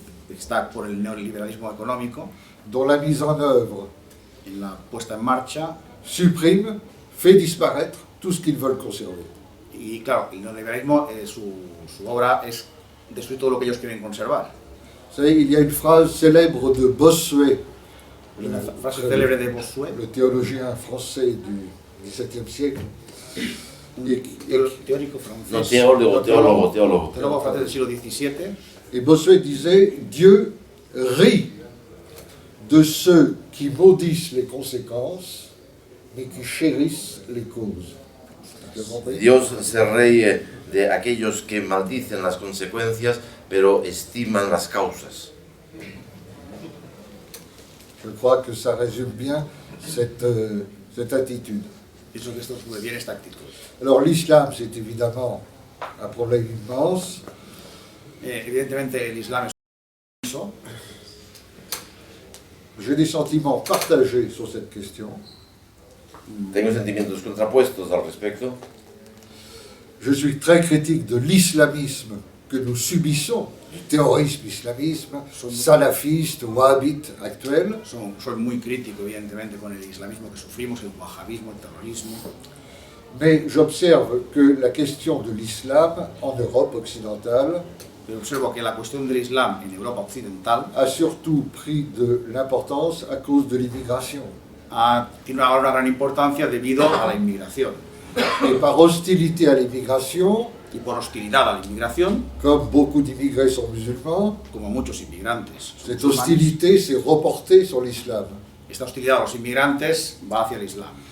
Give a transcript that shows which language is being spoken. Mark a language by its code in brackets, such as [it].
[es] está por el neoliberalismo económico, [fr] dont la mise en œuvre [es] en la puesta en marcha, [fr] supprime, fait disparaître tout ce qu'ils veulent conserver. [es] y claro, el neoliberalismo, su obra es destruir todo lo que ellos quieren conservar. [fr] Vous savez, il y a une phrase célèbre de Bossuet, [es] Una frase célebre de Bossuet, [fr] le théologien français du XVIIe siècle, [es] un teórico francés, No, teólogo. teólogo francés del siglo XVII, [fr] et Bossuet disait « Dieu rit de ceux qui maudissent les conséquences, mais qui chérissent les causes. » [es] Dios se ríe de aquellos que maldicen las consecuencias, pero estiman las causas. [fr] Je crois que ça résume bien cette attitude. [es] pienso que esto sube bien esta actitud. [fr] Alors l'islam, c'est évidemment un problème immense. [es] Evidentemente el Islam es inmenso. [fr] J'ai des sentiments partagés sur cette question. [es] Tengo sentimientos contrapuestos al respecto. [fr] Je suis très critique de l'islamisme que nous subissons, du terrorisme islamisme, salafiste, wahhabite actuel. [es] Soy muy crítico, evidentemente, con el islamismo que sufrimos, el wahhabismo, el terrorismo. [fr] Mais j'observe que la question de l'islam en Europe occidentale [es] Pero observo que la cuestión del Islam en Europa occidental [fr] a surtout pris de l'importance à cause de l'immigration. [es] Tiene ahora una gran importancia debido a la inmigración. [fr] Et par hostilité à l'immigration, [es] Y por hostilidad a la inmigración, [fr] comme beaucoup d'immigrés sont musulmans, [es] como muchos inmigrantes son [fr] cette [es] musulmanes, [fr] hostilité s'est reportée sur l'islam. [es] esta hostilidad a los inmigrantes va hacia el Islam.